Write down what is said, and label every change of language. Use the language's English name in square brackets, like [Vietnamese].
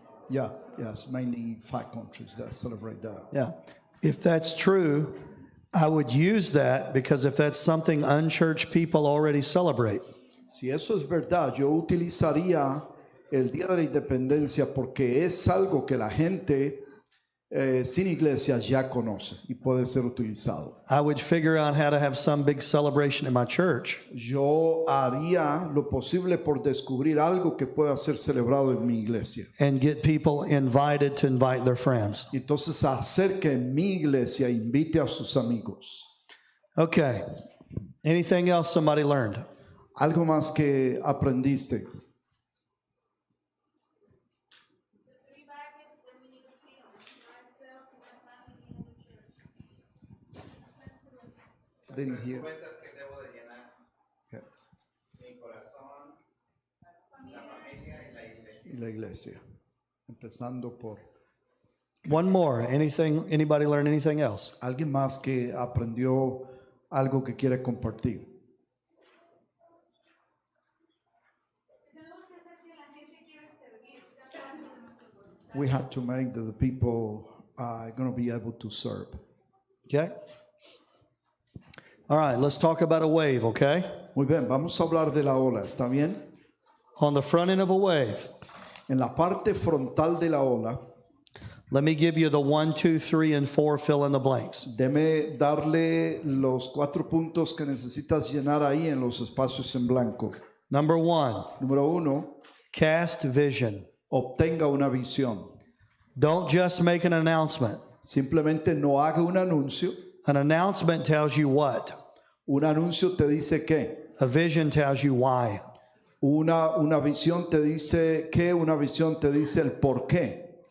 [English] Yeah, yes, mainly 5 countries that celebrate that. Yeah. If that's true, I would use that because if that's something unchurched people already celebrate. [Spanish] Si eso es verdad, yo utilizaría el Día de la Independencia porque es algo que la gente sin iglesia ya conoce y puede ser utilizado. [English] I would figure out how to have some big celebration in my church. [Spanish] Yo haría lo posible por descubrir algo que pueda ser celebrado en mi iglesia. [English] And get people invited to invite their friends. [Spanish] Entonces hacer que mi iglesia invite a sus amigos. [English] Okay. Anything else somebody learned? [Spanish] Algo más que aprendiste. [English] Didn't hear. [Spanish] Cuentas que debo de llenar. [English] Okay. [Spanish] Mi corazón, la familia y la iglesia. Y la iglesia. Empezando por [English] One more. Anything? Anybody learn anything else? [Spanish] alguien más que aprendió algo que quiere compartir. [English] We have to make that the people are going to be able to serve. Okay. All right, let's talk about a wave, okay? [Spanish] Muy bien, vamos a hablar de la ola, ¿está bien? [English] On the front end of a wave, [Spanish] En la parte frontal de la ola, [English] let me give you the 1, 2, 3, and 4 fill in the blanks. [Spanish] deme darle los 4 puntos que necesitas llenar ahí en los espacios en blanco. [English] Number 1, [Spanish] Número 1, [English] cast vision. [Spanish] obtenga una visión. [English] Don't just make an announcement. [Spanish] Simplemente no haga un anuncio. [English] An announcement tells you what? [Spanish] Un anuncio te dice qué. [English] A vision tells you why. [Spanish] Una visión te dice qué, una visión te dice el por qué.